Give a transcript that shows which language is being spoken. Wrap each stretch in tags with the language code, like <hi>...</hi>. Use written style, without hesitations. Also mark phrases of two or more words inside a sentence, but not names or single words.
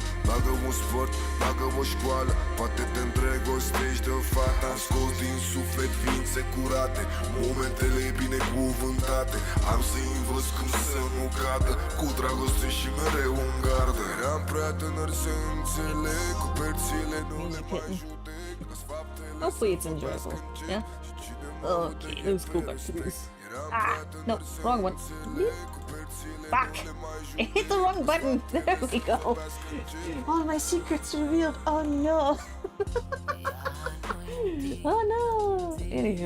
<ro>Bagă un sport, bagă o școală, poate te îndrăgostești de o fată. Am scos din suflet ființe curate, momentele binecuvântate. Am să învăț cum să nu cadă, cu dragoste și mereu în gardă. Eram prea tânăr să înțeleg, cu perțile nu le mai judec.</ro> <en>Hopefully it's enjoyable. Yeah? Okay, let's go back to this. Ah, no, wrong one. Fuck! I hit the wrong button! There we go! All my secrets revealed! Oh no! Oh no! Anywho.</en>